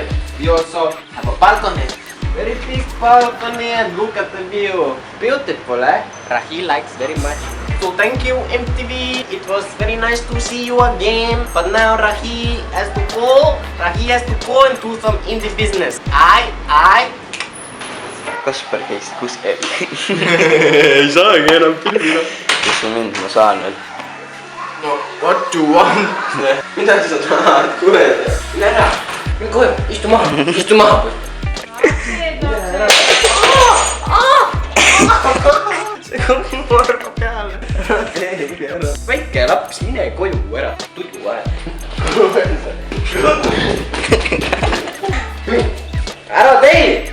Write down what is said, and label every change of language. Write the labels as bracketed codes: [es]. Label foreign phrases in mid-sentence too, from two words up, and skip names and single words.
[en] We also have a balcony. Very big balcony, and look at the view. Beautiful, eh? Rahi likes very much. So thank you MTV. It was very nice to see you again. But now Rahi has to go. Rahi has to go and do some indie business. [et] Kaspar käis kuskil. Ei saagi enam pilvida. Kes on mind, ma saan veel. [en] No, what you want? [et] Mida sa tahad, kuuled? Mine ära. Mine kohe, istu maha. See on morga peale. Väike laps, mine koju ära. Tudu vahe. Ära tee!